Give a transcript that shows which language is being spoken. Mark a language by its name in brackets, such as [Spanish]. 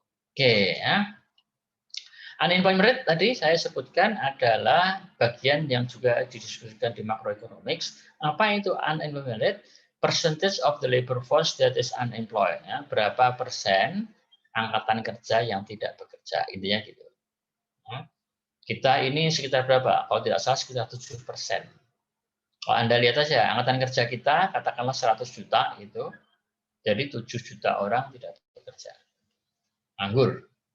[Indonesian] Oke ya. Unemployment rate tadi saya sebutkan adalah bagian yang juga didiskusikan di macroeconomics. Apa itu unemployment rate? [English] Percentage of the labor force that is unemployed. [Indonesian] Ya, berapa persen angkatan kerja yang tidak bekerja. Intinya gitu. Ya. Kita ini sekitar berapa? Kalau tidak salah sekitar 7%. Kalau Anda lihat saja, angkatan kerja kita katakanlah 100 juta gitu. Jadi 7 juta orang tidak bekerja. Nganggur.